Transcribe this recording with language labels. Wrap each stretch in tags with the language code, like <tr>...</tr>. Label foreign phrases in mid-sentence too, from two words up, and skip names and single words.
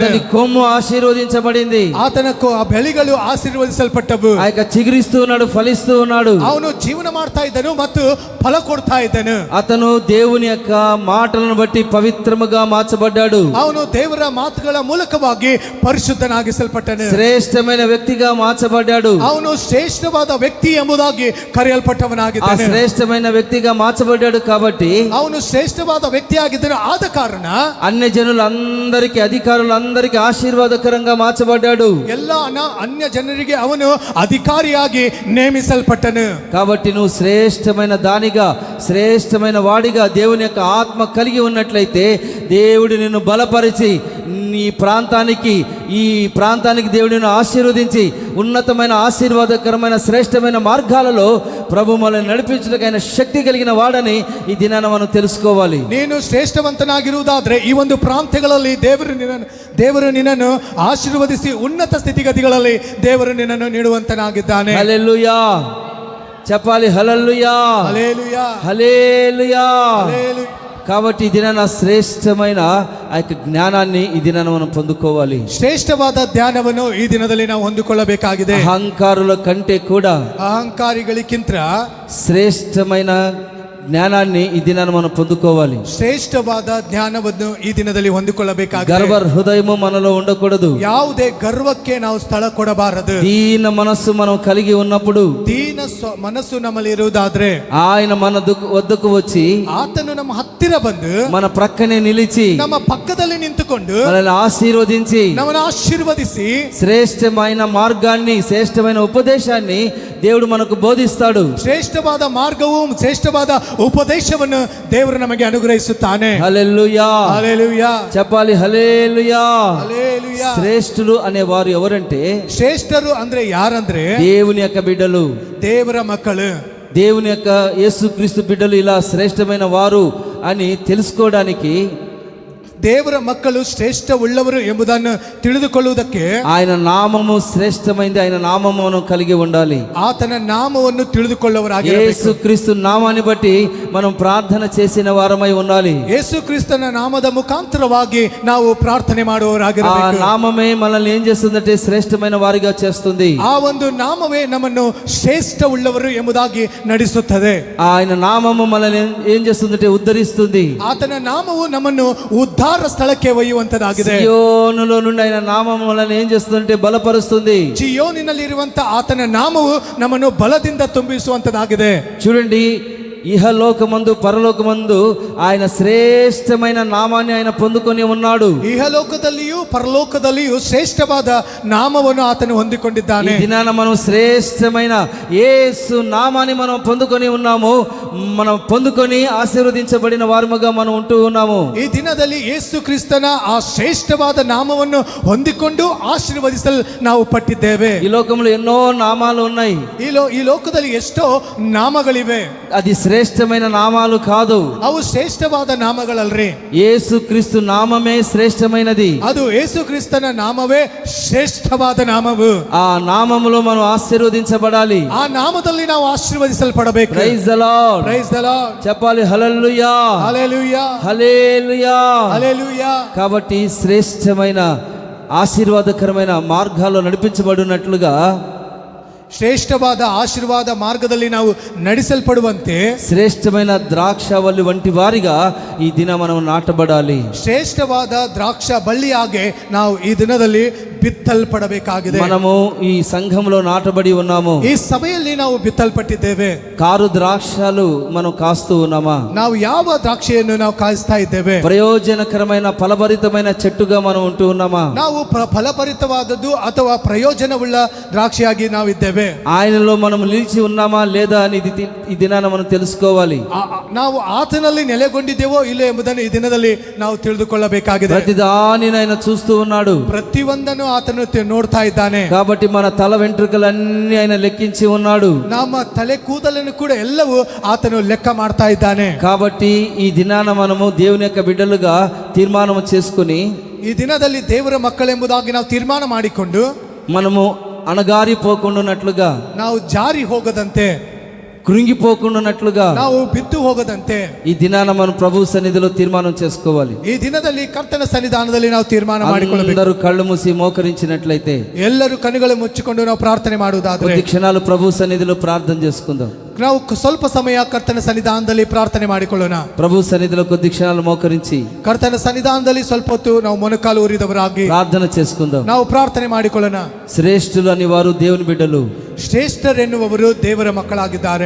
<te>అతని కొమ్ము ఆశీర్వదించబడింది.</te> <kn>ಆತನ ಆ ಬೆಳೆಗಳು ಆಶೀರ್ವದಿಸಲ್ಪಟ್ಟವು.</kn> <te>ఆ యొక్క చిగురిస్తూ ఉన్నాడు, ఫలిస్తూ ఉన్నాడు.</te> <kn>ಅವನು ಜೀವನ ಮಾಡ್ತಾ ಇದ್ದನು ಮತ್ತು ಫಲ ಕೊಡ್ತಾ ಇದ್ದನು.</kn> <te>అతను దేవుని యొక్క మాటలను బట్టి పవిత్రముగా మార్చబడ్డాడు.</te> <kn>ಅವನು ದೇವರ ಮಾತುಗಳ ಮೂಲಕವಾಗಿ ಪರಿಶುದ್ಧನಾಗಿಸಲ್ಪಟ್ಟನು.</kn> <te>శ్రేష్టమైన వ్యక్తిగా మార్చబడ్డాడు.</te> <kn>ಅವನು ಶ್ರೇಷ್ಠವಾದ ವ್ಯಕ್ತಿ ಎಂಬುದಾಗಿ ఆ ಕರೆಯಲ್ಪಟ್ಟವನಾಗಿದ್ದಾನೆ.</kn> <te>శ్రేష్టమైన వ్యక్తిగా మార్చబడ్డాడు కాబట్టి</te> <kn>ಅವನು ಶ್ರೇಷ್ಠವಾದ ವ್ಯಕ್ತಿಯಾಗಿದ್ದನು. ಆದ ಕಾರಣ</kn> <te>అన్య జనులందరికీ, అధికారులందరికీ ఆశీర్వాదకరంగా మార్చబడ్డాడు.</te> <kn>ಎಲ್ಲ ಅನ್ಯ ಜನರಿಗೆ ಅವನು ಅಧಿಕಾರಿಯಾಗಿ ನೇಮಿಸಲ್ಪಟ್ಟನು.</kn> <te>కాబట్టి నువ్వు శ్రేష్టమైన దానిగా, శ్రేష్టమైన వాడిగా దేవుని యొక్క ఆత్మ కలిగి ఉన్నట్లయితే దేవుడు నిన్ను బలపరిచి ఈ ప్రాంతానికి దేవుడు నిన్ను ఆశీర్వదించి ఉన్నతమైన ఆశీర్వాదకరమైన శ్రేష్టమైన మార్గాలలో ప్రభు మనల్ని నడిపించడానికి శక్తి కలిగిన వాడని ఈ దినాన మనం తెలుసుకోవాలి.</te> <kn>ನೀನು ಶ್ರೇಷ್ಠವಂತನಾಗಿರುವುದಾದ್ರೆ ಈ ಒಂದು ಪ್ರಾಂತ್ಯಗಳಲ್ಲಿ ದೇವರು ನಿನ್ನನ್ನು ಆಶೀರ್ವದಿಸಿ ಉನ್ನತ ಸ್ಥಿತಿಗತಿಗಳಲ್ಲಿ ದೇವರು ನಿನ್ನನ್ನು ನೀಡುವಂತನಾಗಿದ್ದಾನೆ.</kn> <te>హల్లెలూయా, చెప్పాలి హల్లెలూయా, హల్లెలూయా, హల్లెలూయా. హల్లెలూయా. కాబట్టి ఈ దినాన శ్రేష్టమైన ఆ యొక్క జ్ఞానాన్ని ఈ దినాన మనం పొందుకోవాలి.</te> <kn>ಶ್ರೇಷ್ಠವಾದ ಧ್ಯಾನವನ್ನು ಈ ದಿನದಲ್ಲಿ ನಾವು ಹೊಂದಿಕೊಳ್ಳಬೇಕಾಗಿದೆ.</kn> <te>అహంకారుల కంటే కూడా</te> <kn>ಅಹಂಕಾರಿಗಳಿಗಿಂತ</kn> <te>శ్రేష్టమైన జ్ఞానాన్ని ఈ దినాన మనం పొందుకోవాలి.</te> <kn>ಶ್ರೇಷ್ಠವಾದ ಜ್ಞಾನವನ್ನು ಈ ದಿನದಲ್ಲಿ ಹೊಂದಿಕೊಳ್ಳಬೇಕಾಗಿದೆ.</kn> <te>గర్వ హృదయము మనలో ఉండకూడదు.</te> <kn>ಯಾವುದೇ ಗರ್ವಕ್ಕೆ ನಾವು ಸ್ಥಳ ಕೊಡಬಾರದು.</kn> <te>దీన మనస్సు మనం కలిగి ఉన్నప్పుడు,</te> <kn>ದೀನ ಮನಸ್ಸು ನಮ್ಮಲ್ಲಿ ಇರುವುದಾದ್ರೆ</kn> <te>ఆయన మన వద్దకు వచ్చి</te> <kn>ಆತನು ನಮ್ಮ ಹತ್ತಿರ ಬಂದು</kn> <te>మన ప్రక్కనే నిలిచి</te> <kn>ನಮ್ಮ ಪಕ್ಕದಲ್ಲಿ ನಿಂತುಕೊಂಡು</kn> <te>మనల్ని ఆశీర్వదించి</te> <kn>ನಮ್ಮನ್ನು ಆಶೀರ್ವದಿಸಿ</kn> <te>శ్రేష్టమైన మార్గాన్ని, శ్రేష్టమైన ఉపదేశాన్ని దేవుడు మనకు బోధిస్తాడు.</te> <kn>ಶ್ರೇಷ್ಠವಾದ ಮಾರ್ಗವು, ಶ್ರೇಷ್ಠವಾದ ಉಪದೇಶವನ್ನು ದೇವರು ನಮಗೆ ಅನುಗ್ರಹಿಸುತ್ತಾನೆ.</kn> <te>హల్లెలూయా, హల్లెలూయా, చెప్పాలి హల్లెలూయా. హల్లెలూయా. శ్రేష్ఠులు అనే వారు ఎవరంటే</te> <kn>ಶ್ರೇಷ್ಠರು ಅಂದ್ರೆ ಯಾರಂದ್ರೆ</kn> <te>దేవుని యొక్క బిడ్డలు,</te> <kn>ದೇವರ ಮಕ್ಕಳು.</kn> <te>దేవుని యొక్క యేసుక్రీస్తు బిడ్డలు ఇలా శ్రేష్టమైన వారు అని తెలుసుకోవడానికి,</te> <kn>ದೇವರ ಮಕ್ಕಳು ಶ್ರೇಷ್ಠ ಉಳ್ಳವರು ಎಂಬುದನ್ನು ತಿಳಿದುಕೊಳ್ಳುವುದಕ್ಕೆ</kn> <te>ఆయన నామము శ్రేష్టమైంది, ఆయన నామము మనం కలిగి ఉండాలి.</te> <kn>ಆತನ ನಾಮವನ್ನು ತಿಳಿದುಕೊಳ್ಳುವರಾಗಿ</kn> <te>యేసుక్రీస్తు నామాన్ని బట్టి మనం ప్రార్థన చేసిన వారమై ఉండాలి.</te> <kn>ಯೇಸು ಕ್ರಿಸ್ತನ ನಾಮದ ಮುಖಾಂತರವಾಗಿ ನಾವು ಪ್ರಾರ್ಥನೆ ఆ ಮಾಡುವವರಾಗಿರಬೇಕು.</kn> <te>నామమే మనల్ని ఏం చేస్తుందంటే శ్రేష్టమైన వారిగా చేస్తుంది.</te> <kn>ಆ ಒಂದು ನಾಮವೇ ನಮ್ಮನ್ನು ಶ್ರೇಷ್ಠ ಉಳ್ಳವರು ಎಂಬುದಾಗಿ ನಡೆಸುತ್ತದೆ.</kn> <te>ఆయన నామము మనల్ని ఏం చేస్తుందంటే ఉద్ధరిస్తుంది.</te> <kn>ಆತನ ನಾಮವು ನಮ್ಮನ್ನು ಉದ್ಧಾರ ಆಹಾರ ಸ್ಥಳಕ್ಕೆ ಒಯ್ಯುವಂತದಾಗಿದೆ.</kn> <te>సియోనులో నుండి ఆయన నామం మనల్ని ఏం చేస్తుందంటే బలపరుస్తుంది.</te> <kn>ಚಿಯೋನಿನಲ್ಲಿರುವಂತ ಆತನ ನಾಮವು ನಮ್ಮನ್ನು ಬಲದಿಂದ ತುಂಬಿಸುವಂತದಾಗಿದೆ.</kn> <te>చూడండి, ఇహలోకమందు పరలోకమందు ఆయన శ్రేష్టమైన నామాన్ని ఆయన పొందుకొని ఉన్నాడు.</te> <kn>ಇಹಲೋಕದಲ್ಲಿಯೂ ಪರಲೋಕದಲ್ಲಿಯೂ ಶ್ರೇಷ್ಠವಾದ ನಾಮವನ್ನು ಆತನು</kn> <te>ఈ</te> <kn>ಹೊಂದಿಕೊಂಡಿದ್ದಾನೆ.</kn> <te>దినాన మనం శ్రేష్టమైన యేసు నామాన్ని మనం పొందుకొని ఉన్నాము. మనం పొందుకొని ఆశీర్వదించబడిన వారముగా మనం ఉంటూ ఉన్నాము.</te> <kn>ಈ ದಿನದಲ್ಲಿ ಯೇಸು ಕ್ರಿಸ್ತನ ಆ ಶ್ರೇಷ್ಠವಾದ ನಾಮವನ್ನು ಹೊಂದಿಕೊಂಡು ಆಶೀರ್ವದಿಸಲು ನಾವು ಪಟ್ಟಿದ್ದೇವೆ.</kn> <te>ఈ లోకంలో ఎన్నో నామాలు ఉన్నాయి.</te> <kn>ಈ ಲೋಕದಲ್ಲಿ ಎಷ್ಟೋ ನಾಮಗಳಿವೆ.</kn> <te>అది శ్రేష్టమైన నామాలు కాదు.</te> <kn>ಅವು ಶ್ರೇಷ್ಠವಾದ ನಾಮಗಳಲ್ರಿ.</kn> <te>యేసు క్రీస్తు నామమే శ్రేష్టమైనది.</te> <kn>ಅದು ಯೇಸು ಕ್ರಿಸ್ತನ ನಾಮವೇ ಶ್ರೇಷ್ಠವಾದ ನಾಮವು.</kn> <te>ఆ నామములో మనం ఆశీర్వదించబడాలి.</te> <kn>ಆ ನಾಮದಲ್ಲಿ ನಾವು ಆಶೀರ್ವದಿಸಲ್ಪಡಬೇಕು.</kn> <en>Praise the Lord. Praise the Lord.</en> <te>చెప్పాలి హల్లెలూయా, హల్లెలూయా, హల్లెలూయా. హల్లెలూయా. కాబట్టి శ్రేష్టమైన ఆశీర్వాదకరమైన మార్గాల్లో నడిపించబడినట్లుగా</te> <kn>ಶ್ರೇಷ್ಠವಾದ ಆಶೀರ್ವಾದ ಮಾರ್ಗದಲ್ಲಿ ನಾವು ನಡೆಸಲ್ಪಡುವಂತೆ</kn> <te>శ్రేష్టమైన ద్రాక్షవల్లి వంటి వారిగా ఈ దిన మనం నాటబడాలి.</te> <kn>ಶ್ರೇಷ್ಠವಾದ ದ್ರಾಕ್ಷ ಬಳ್ಳಿಯಾಗೆ ನಾವು ಈ ದಿನದಲ್ಲಿ ಬಿತ್ತಲ್ಪಡಬೇಕಾಗಿದೆ.</kn> <te>మనము ఈ సంఘంలో నాటబడి ఉన్నాము.</te> <kn>ಈ ಸಭೆಯಲ್ಲಿ ನಾವು ಬಿತ್ತಲ್ಪಟ್ಟಿದ್ದೇವೆ.</kn> <te>కారు ద్రాక్షలు మనం కాస్తూ ఉన్నామా?</te> <kn>ನಾವು ಯಾವ ದ್ರಾಕ್ಷಿಯನ್ನು ನಾವು ಕಾಯಿಸ್ತಾ ಇದ್ದೇವೆ?</kn> <te>ప్రయోజనకరమైన ఫలభరితమైన చెట్టుగా మనం ఉంటూ ఉన్నామా?</te> <kn>ನಾವು ಫಲಭರಿತವಾದದ್ದು ಅಥವಾ ಪ್ರಯೋಜನವುಳ್ಳ ದ್ರಾಕ್ಷಿಯಾಗಿ ನಾವಿದ್ದೇವೆ.</kn> <te>ఆయనలో మనం నిలిచి ఉన్నామా లేదా అని ఈ దినాన మనం తెలుసుకోవాలి.</te> <kn>ನಾವು ಆತನಲ್ಲಿ ನೆಲೆಗೊಂಡಿದ್ದೇವೋ ಇಲ್ಲ ಎಂಬುದನ್ನು ಈ ದಿನದಲ್ಲಿ ನಾವು ತಿಳಿದುಕೊಳ್ಳಬೇಕಾಗಿದೆ.</kn> <te>ప్రతిదానిని ఆయన చూస్తూ ఉన్నాడు.</te> <kn>ಪ್ರತಿಯೊಂದನ್ನು ಆತನು ನೋಡ್ತಾ ಇದ್ದಾನೆ.</kn> <te>కాబట్టి మన తల వెంట్రుకలన్నీ ఆయన లెక్కించి ఉన్నాడు.</te> <kn>ನಮ್ಮ ತಲೆ ಕೂದಲನ್ನು ಕೂಡ ಎಲ್ಲವೂ ಆತನು ಲೆಕ್ಕ ಮಾಡ್ತಾ ಇದ್ದಾನೆ.</kn> <te>కాబట్టి ఈ దినాన మనము దేవుని యొక్క బిడ్డలుగా తీర్మానం చేసుకుని</te> <kn>ಈ ದಿನದಲ್ಲಿ ದೇವರ ಮಕ್ಕಳೆಂಬುದಾಗಿ ನಾವು ತೀರ್ಮಾನ ಮಾಡಿಕೊಂಡು</kn> <te>మనము అణగారిపోకుండానట్లుగా,</te> <kn>ನಾವು ಜಾರಿ ಹೋಗದಂತೆ,</kn> <te>కృంగిపోకుండానట్లుగా,</te> <kn>ನಾವು ಬಿದ್ದು ಹೋಗದಂತೆ</kn> <te>ఈ దినాన మనం ప్రభు సన్నిధిలో తీర్మానం చేసుకోవాలి.</te> <kn>ಈ ದಿನದಲ್ಲಿ ಕರ್ತನ ಸನ್ನಿಧಾನದಲ್ಲಿ ನಾವು ತೀರ್ಮಾನ ಮಾಡಿಕೊಳ್ಳಬೇಕು.</kn> <te>అందరూ కళ్ళు మూసి మోకరించినట్లయితే</te> <kn>ಎಲ್ಲರೂ ಕಣ್ಣುಗಳು ಮುಚ್ಚಿಕೊಂಡು ನಾವು ಪ್ರಾರ್ಥನೆ ಮಾಡುವುದಾದ್ರೆ</kn> <te>కొద్ది క్షణాలు ప్రభు సన్నిధిలో ప్రార్థన చేసుకుందాం.</te> <kn>ನಾವು ಸ್ವಲ್ಪ ಸಮಯ ಕರ್ತನ ಸನ್ನಿಧಾನದಲ್ಲಿ ಪ್ರಾರ್ಥನೆ ಮಾಡಿಕೊಳ್ಳೋಣ.</kn> <te>ప్రభు సన్నిధిలో కొద్ది క్షణాలు మోకరించి</te> <kn>ಕರ್ತನ ಸನ್ನಿಧಾನದಲ್ಲಿ ಸ್ವಲ್ಪ ಹೊತ್ತು ನಾವು ಮೊಣಕಾಲು ಊರಿದವರಾಗಿ</kn> <te>ప్రార్థన చేసుకుందాం.</te> <kn>ನಾವು ಪ್ರಾರ್ಥನೆ ಮಾಡಿಕೊಳ್ಳೋಣ.</kn> <te>శ్రేష్ఠులు అని వారు దేవుని బిడ్డలు.</te> <kn>ಶ್ರೇಷ್ಠರೆನ್ನುವವರು ದೇವರ ಮಕ್ಕಳಾಗಿದ್ದಾರೆ.</kn>